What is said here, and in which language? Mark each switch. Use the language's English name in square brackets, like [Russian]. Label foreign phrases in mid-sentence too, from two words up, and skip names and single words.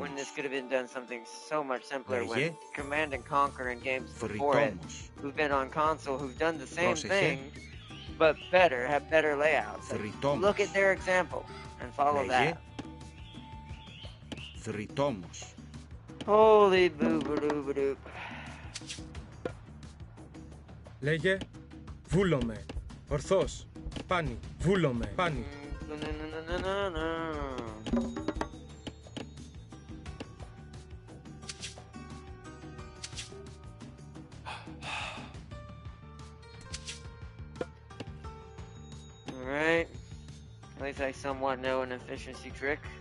[English] When this could have been done something so much simpler when Command and Conquer and games before it, who've been on console, who've done the same thing, but better, have better layouts. Like, look at their example and follow that. Holy boo-ba-doo-ba-doop. [Greek] Λέγε, βούλομαι. Ορθώς. Πάνι. Βούλομαι. Πάνι. [English] Alright. At least I somewhat know an efficiency trick.